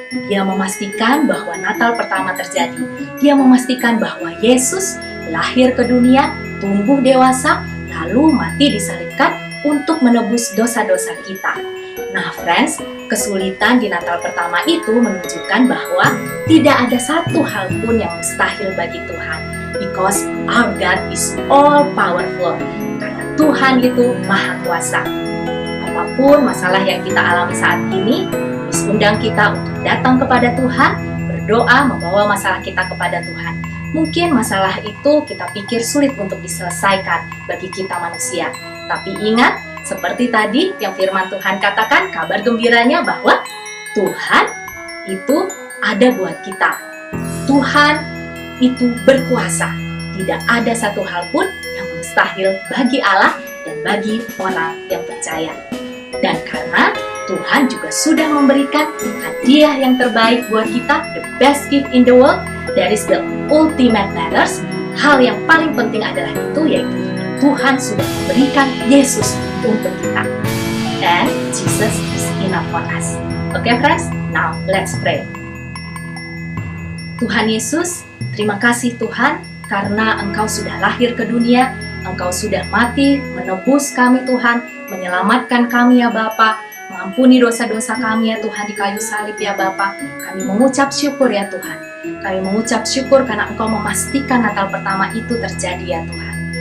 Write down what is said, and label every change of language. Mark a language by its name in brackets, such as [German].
[Indonesian] Dia memastikan bahwa Natal pertama terjadi. Dia memastikan bahwa Yesus lahir ke dunia, tumbuh dewasa, lalu mati disalibkan untuk menebus dosa-dosa kita. Nah, friends, kesulitan di Natal pertama itu menunjukkan bahwa tidak ada satu hal pun yang mustahil bagi Tuhan. [English] Because our God is all powerful. [Indonesian] Karena Tuhan itu maha kuasa. Apapun masalah yang kita alami saat ini, undang kita untuk datang kepada Tuhan, berdoa, membawa masalah kita kepada Tuhan. Mungkin masalah itu kita pikir sulit untuk diselesaikan bagi kita manusia. Tapi ingat, seperti tadi yang firman Tuhan katakan, kabar gembiranya bahwa Tuhan itu ada buat kita. Tuhan itu berkuasa. Tidak ada satu hal pun yang mustahil bagi Allah dan bagi orang yang percaya. Dan karena Tuhan juga sudah memberikan hadiah yang terbaik buat kita, [English] the best gift in the world, that is the ultimate matters. [Indonesian] Hal yang paling penting adalah itu, yaitu Tuhan sudah memberikan Yesus untuk kita. [English] And Jesus is enough for us. Okay, friends? Now, let's pray. [Indonesian] Tuhan Yesus, terima kasih Tuhan, karena Engkau sudah lahir ke dunia, Engkau sudah mati, menebus kami Tuhan, menyelamatkan kami ya Bapa. Mengampuni dosa-dosa kami ya Tuhan di kayu salib ya Bapa. Kami mengucap syukur ya Tuhan. Kami mengucap syukur karena Engkau memastikan Natal pertama itu terjadi ya Tuhan.